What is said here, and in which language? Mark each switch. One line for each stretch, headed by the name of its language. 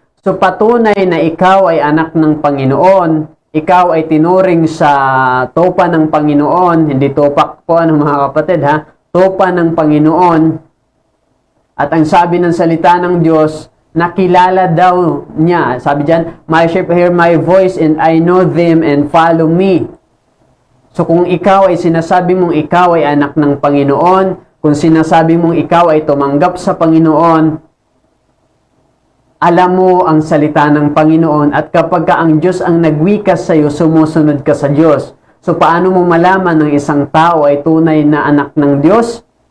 Filipino: So patunay na ikaw ay anak ng Panginoon, ikaw ay tinuring sa tupa ng Panginoon, hindi tupak po mga kapatid ha, tupa ng Panginoon. At ang sabi ng salita ng Diyos, nakilala daw niya. Sabi diyan,
English: "My sheep hear my voice and I know them and follow me."
Filipino: So kung ikaw ay sinasabi mong ikaw ay anak ng Panginoon, kung sinasabi mong ikaw ay tumanggap sa Panginoon, alam mo ang salita ng Panginoon at kapag ang Diyos ang nagwikas sa iyo, sumusunod ka sa Diyos. So paano mo malaman ng isang tao ay tunay na anak ng Diyos?